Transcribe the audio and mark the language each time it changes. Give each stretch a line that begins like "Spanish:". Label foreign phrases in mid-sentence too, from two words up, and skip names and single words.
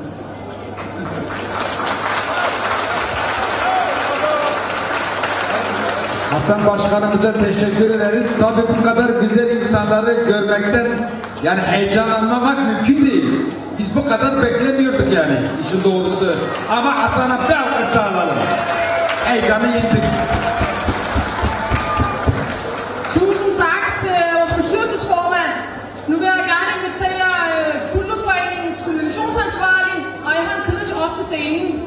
Turkish: Hasan Başkanımıza teşekkür ederiz. Tabii bu kadar güzel insanları görmekten yani heyecanlanmamak mümkün değil. Biz bu kadar beklemiyorduk yani işin doğrusu. Ama Hasan'a bir alkış daha alalım. Heyecanı yendik.
Danish: Tusind tak til vores bestyrelsesformand. Nu vil jeg gerne invitere Kulturforeningens kommunikationsansvarlig, og jeg har en kritisk op til scenen.